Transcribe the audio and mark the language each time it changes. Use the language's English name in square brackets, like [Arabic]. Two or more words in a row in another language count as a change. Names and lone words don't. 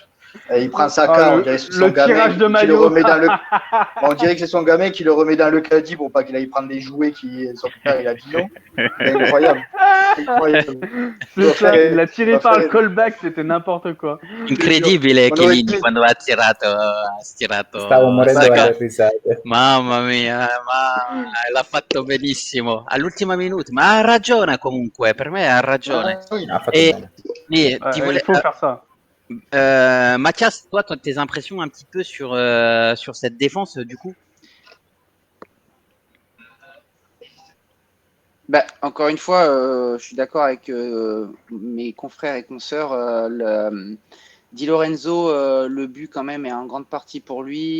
[French] Et il prend sa Ah, on dirait que c'est son le tirage gamin de qui le maillot. remet dans le. On dirait que c'est son gamin qui le remet dans le caddie pour pas qu'il aille prendre des jouets qui son père il a dit non. C'est incroyable. Incroyable. C'est ça, il l'a tiré doit par le faire- callback, c'était n'importe quoi. [Italian] Incredibile [French] On aurait [Italian] Chiellini [French] dit- [Italian] quando ha tirato Stavo morendo sta dalle risate. Mamma mia, ma l'ha fatto benissimo all'ultima minuto, ma ha ragione comunque, per me ha ragione. [French] Ah, oui. [Italian] Ha fatto E bene. [French] Il faut faire ça. Mathias, toi, tes impressions un petit peu sur cette défense du coup? Bah, encore une fois, je suis d'accord avec mes confrères et consoeurs. Di Lorenzo, le but quand même est en grande partie pour lui.